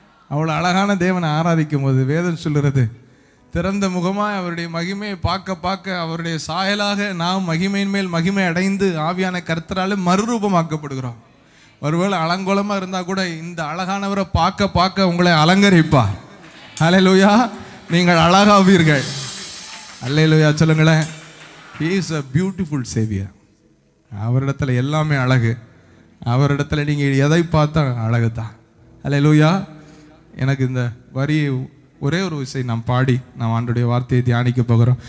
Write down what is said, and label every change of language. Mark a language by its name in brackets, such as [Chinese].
[Tamil] அவ்வளோ அழகான தேவனை ஆராதிக்கும் போது வேதம் சொல்லுறது, திறந்த முகமாய் அவருடைய மகிமையை பார்க்க பார்க்க அவருடைய சாயலாக நாம் மகிமையின் மேல் மகிமை அடைந்து ஆவியான கர்த்தரால் மறுரூபமாக்கப்படுகிறோம். ஒருவேளை அலங்கோலமாக இருந்தால் கூட இந்த அழகானவரை பார்க்க பார்க்க உங்களை அலங்கரிப்பார். ஹல்லேலூயா. நீங்கள் அழகாவீர்கள். அல்லேலூயா சொல்லுங்களேன். [English] He is a beautiful Savior. [Tamil] அவரிடத்துல எல்லாமே அழகு. அவரிடத்துல நீங்கள் எதை பார்த்தா அழகு தான். அல்லேலூயா. எனக்கு இந்த வரி ஒரே ஒரு விஷயம் நாம் பாடி நாம் ஆண்டவருடைய வார்த்தையை தியானிக்க போகிறோம்.